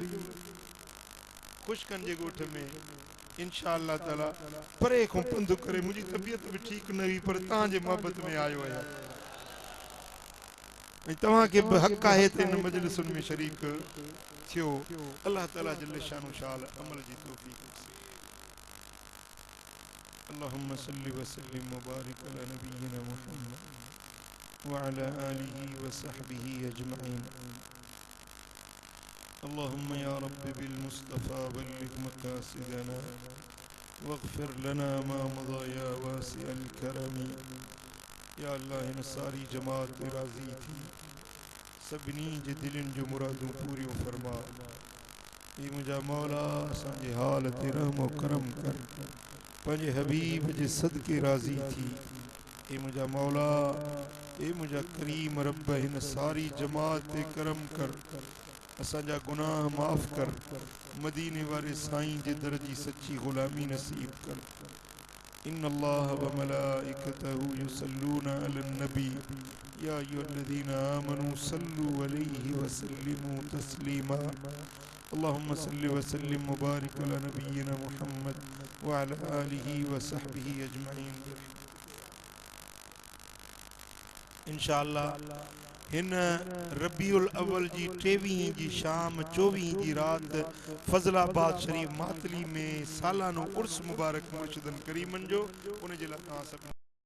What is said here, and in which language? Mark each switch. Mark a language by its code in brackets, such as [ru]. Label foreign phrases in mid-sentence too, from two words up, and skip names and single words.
[sd] खुशकन जे ॻोठ में इंशाअल्लाह ताला परे खां पंधु करे मुंहिंजी तबियत भी ठीक न हुई पर तव्हांजे मोहब्बत में आयो आहियां ऐं तव्हांखे बि हक़ आहे त इन मजलिसुनि में शरीक थियो अल्लाह ताला [ar] جل شأنه [sd] शाल अमल जी तौफीक [ar] اللهم صل وسلم وبارك على نبينا محمد وعلى آله وصحبه أجمعين اللهم يا رب بالمصطفى بلغ مقاصدنا واغفر لنا ما مضى يا واسع الكرم يا الله [sd] इन सारी जमात राज़ी थी सभिनी जे दिलनि जो मुरादूं पूरियूं फरमा हे मुंहिंजा मौला असांजे हाल ते रहम करम कर पंहिंजे हबीब जे सदके राज़ी थी हे मुंहिंजा मौला हे मुंहिंजा करीम रब हिन सारी जमात ते करम कर असांजा गुनाह माफ़ कर मदीने वारे साईं जे दर जी सच्ची ग़ुलामी नसीब कर [ar] إن الله وملائكته يصلون على النبي يا أيها الذين آمنوا صلوا عليه وسلموا تسليما اللهم صل وسلم وبارك على نبينا محمد وعلى آله وصحبه أجمعين [sd] इंशाअल्लाह हिन रबीउल अव्वल जी 23 जी शाम 24 जी रात फजलाबाद शरीफ मातली में सालानो उर्स मुबारक मुर्शिदन करीमन जो उन जे लाइ तव्हां सभु